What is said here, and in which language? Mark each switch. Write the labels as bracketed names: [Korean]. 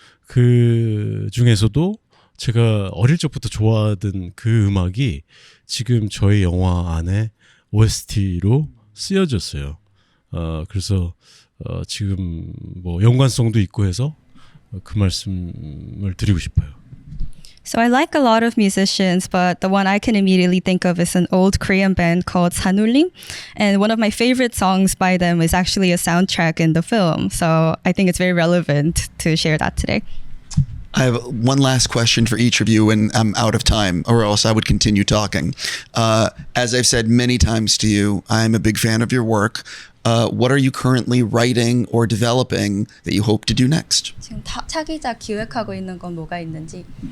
[Korean] 그 중에서도 제가 어릴 적부터 좋아하던 그 음악이 지금 저희 영화 안에 OST로 쓰여졌어요. 그래서 지금 뭐 연관성도 있고 해서 그 말씀을 드리고 싶어요. [English] So I like a lot of musicians, but the one I can immediately think of is an old Korean band called Sanullim. And one of my favorite songs by them is actually a soundtrack in the film. So I think it's very relevant to share that today. I have one last question for each of you, and I'm out of time, or else I would continue talking. As I've said many times to you, I'm a big fan of your work. What are you currently writing or developing that you hope to do next? [Korean] 지금 차기작 기획하고 있는 건 뭐가 있는지.